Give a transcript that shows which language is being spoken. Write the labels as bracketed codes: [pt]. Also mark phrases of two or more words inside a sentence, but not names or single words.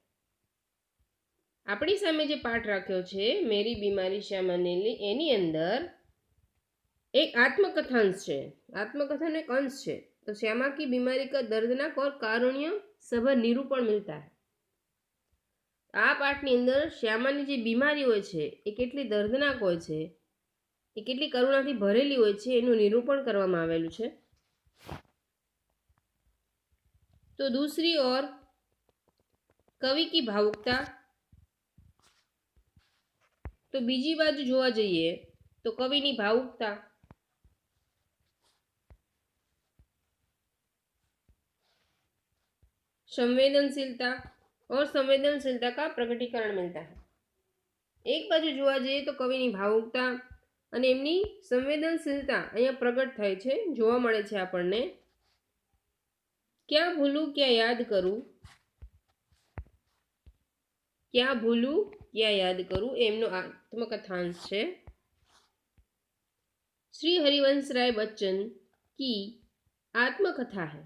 [gu] અપની સામે જે પાઠ રાખ્યો છે મેરી બીમારી શ્યામા ને લી, એની અંદર એક આત્મકથાંશ હૈ, આત્મકથાનો એક અંશ હૈ। [hi] तो श्यामा की बीमारी का दर्दनाक और कारुण्य सभर निरूपण मिलता है। [gu] આ પાઠની અંદર શ્યામાની જે બીમારી હોય છે એ કેટલી દર્દનાક હોય છે, એ કેટલી કરુણાથી ભરેલી હોય છે એનું નિરૂપણ કરવામાં આવેલું છે। [hi] तो दूसरी ओर कवि की भावुकता, [gu] તો બીજી બાજૂ જોવા જઈએ તો કવિની ભાવુકતા, [hi] संवेदनशीलता और संवेदनशीलता का प्रकटीकरण मिलता है। [gu] એક બાજૂ જોવા જઈએ તો કવિની ભાવુકતા અને એમની સંવેદનશીલતા અહીંયા પ્રકટ થાય છે, જોવા મળે છે આપણને। ક્યા ભૂલૂં ક્યા યાદ કરૂં, ક્યા ભૂલૂં ક્યા યાદ કરૂં એમનો આત્મકથાંશ છે। [hi] श्री हरिवंशराय बच्चन की आत्मकथा है।